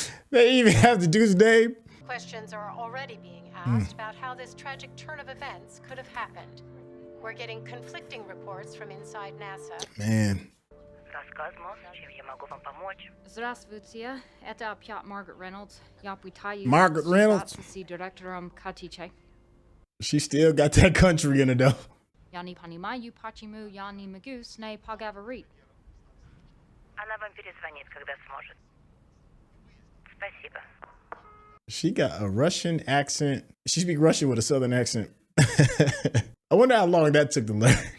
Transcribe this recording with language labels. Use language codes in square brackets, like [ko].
[en] They even have the dude's name. Questions are already being asked about how this tragic turn of events could have happened. We're getting conflicting reports from inside NASA. Man. [ru] Glasnost, чем я могу вам помочь? Здравствуйте, это опять Margaret Reynolds. Я пытаюсь Margaret Reynolds. с директором Катичей. [en] She still got that country in her though. [ru] Я не понимаю, почему я не могу с ней поговорить. Она вам перезвонит, когда сможет. Спасибо. [en] She got a Russian accent. She speaks Russian with a southern accent. I wonder how long that took to learn.